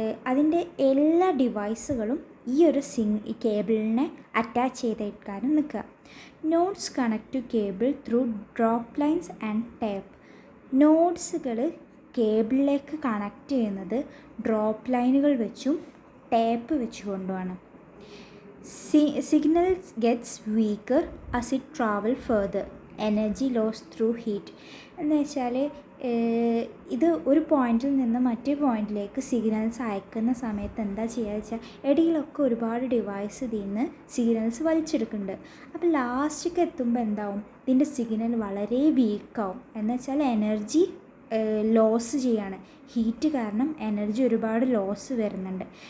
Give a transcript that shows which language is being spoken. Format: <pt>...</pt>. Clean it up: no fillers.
<ml>അതിൻ്റെ എല്ലാ ഡിവൈസുകളും ഈ കേബിളിനെ അറ്റാച്ച് ചെയ്തിട്ടാണ് നിൽക്കുക.</ml> <en>Nodes connect to cable through drop lines and tape.</en> <ml>നോഡ്സുകൾ കേബിളിലേക്ക് connect ചെയ്യുന്നത് ഡ്രോപ്പ് ലൈനുകൾ വെച്ചും tape വെച്ചുകൊണ്ടുമാണ്.</ml> <en>Signal gets weaker as it travel further. Energy loss through heat.</en> <ml>എന്ന് വെച്ചാൽ ഇത് ഒരു പോയിന്റിൽ നിന്ന് മറ്റേ പോയിന്റിലേക്ക് സിഗ്നൽസ് അയക്കുന്ന സമയത്ത് എന്താ ചെയ്യുക വെച്ചാൽ ഇടയിലൊക്കെ ഒരുപാട് ഡിവൈസ് ഇതിൽ നിന്ന് സിഗ്നൽസ് വലിച്ചെടുക്കുന്നുണ്ട്. അപ്പോൾ ലാസ്റ്റൊക്കെ എത്തുമ്പോൾ എന്താവും, ഇതിൻ്റെ സിഗ്നൽ വളരെ വീക്കാവും. എന്ന് വെച്ചാൽ എനർജി ലോസ് ചെയ്യാണ്. ഹീറ്റ് കാരണം എനർജി ഒരുപാട് ലോസ് വരുന്നുണ്ട്.</ml>